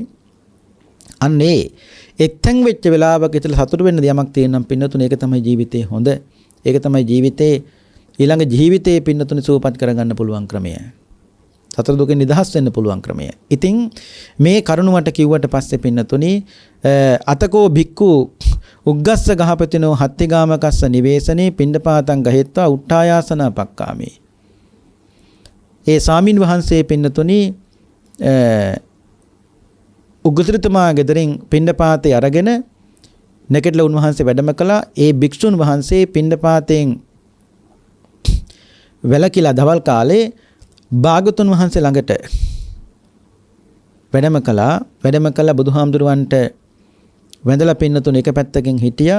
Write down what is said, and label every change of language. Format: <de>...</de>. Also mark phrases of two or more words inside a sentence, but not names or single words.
<si>අන්නේ එක්තෙන් වෙච්ච වෙලාවක ඉතල සතුට වෙන්න දෙයක් තියෙනම් පින්නතුනේ ඒක තමයි ජීවිතේ හොඳ. ඒක තමයි ජීවිතේ ඊළඟ ජීවිතේ පින්නතුනේ සූපපත් කරගන්න පුළුවන් ක්‍රමය. සතර දුකෙන් නිදහස් වෙන්න පුළුවන් ක්‍රමය. ඉතින් මේ කරුණ මට කිව්වට පස්සේ පින්නතුනේ</si> <pi>අතකෝ භික්ඛු උග්ගස්ස ගහපතිනෝ හත්තිගාමකස්ස නිවේසනේ පිණ්ඩපාතං ගහෙත්වා උට්ඨායාසන පක්කාමේ.</pi> <si>ඒ සාමින් වහන්සේ පින්නතුනි උග්ගතරතුමා ගෙදරින් පිණ්ඩපාතේ අරගෙන නැකෙట్లా උන්වහන්සේ වැඩම කළා. ඒ භික්ෂුන් වහන්සේ පිණ්ඩපාතෙන් වැළකීලා දවල් කාලේ භාගතුන් වහන්සේ ළඟට වැඩම කළා බුදුහාමුදුරුවන්ට වැඳලා පින්නතුන එක පැත්තකින් හිටියා.</si>